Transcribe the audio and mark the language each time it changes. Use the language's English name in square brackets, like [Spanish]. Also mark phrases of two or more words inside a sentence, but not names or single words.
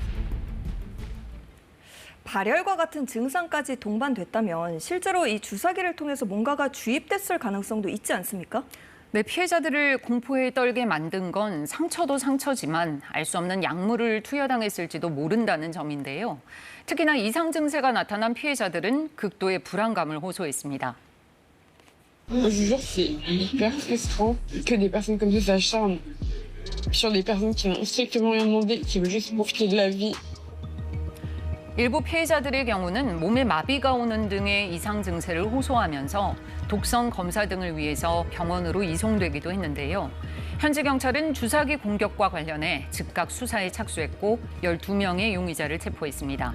[Korean] 발열과 같은 증상까지 동반됐다면 실제로 이 주사기를 통해서 뭔가가 주입됐을 가능성도 있지 않습니까? 네, 피해자들을 공포에 떨게 만든 건 상처도 상처지만 알 수 없는 약물을 투여당했을지도 모른다는 점인데요. 특히나 이상 증세가 나타난 피해자들은 극도의 불안감을 호소했습니다. [French] Je vous jure, c'est hyper frustrant que des personnes comme ça s'acharnent sur des personnes qui n'ont strictement rien demandé, qui veulent juste profiter de la vie. [Korean] 일부 피해자들의 경우는 몸에 마비가 오는 등의 이상 증세를 호소하면서 독성 검사 등을 위해서 병원으로 이송되기도 했는데요. 현지 경찰은 주사기 공격과 관련해 즉각 수사에 착수했고 12명의 용의자를 체포했습니다.